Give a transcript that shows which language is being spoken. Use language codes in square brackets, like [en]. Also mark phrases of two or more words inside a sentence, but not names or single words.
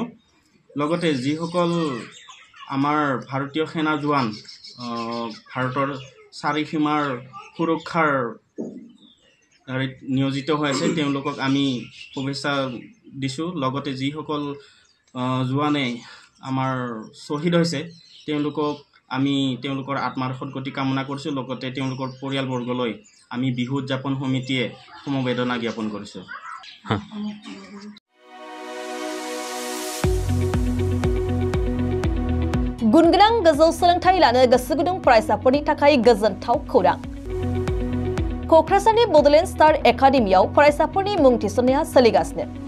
[as] লগতে যিসকল আমাৰ ভাৰতীয় সেনা জোৱান ভাৰতৰ চাৰিসীমাৰ সুৰক্ষাৰ নিয়োজিত হৈ আছে তেওঁলোকক আমি শুভেচ্ছা দিছোঁ। লগতে যিসকল জোৱানে আমাৰ শ্বহীদ হৈছে তেওঁলোকক আমি তেওঁলোকৰ আত্মাৰ সদ্গতি কামনা কৰিছোঁ। লগতে তেওঁলোকৰ পৰিয়ালবৰ্গলৈ আমি বিহু উদযাপন সমিতিয়ে সমবেদনা জ্ঞাপন কৰিছোঁ। [brx] गुनगोनां गोजौ सोलोंथाइ लानो गोसो गुदुं फरायसाफोरनि थाखाय गोजोनथाव खौरां। क'क्राझारनि बड'लेण्ड स्टार एकाडेमियाव फरायसाफोरनि मुं थिसननाया सोलिगासिनो।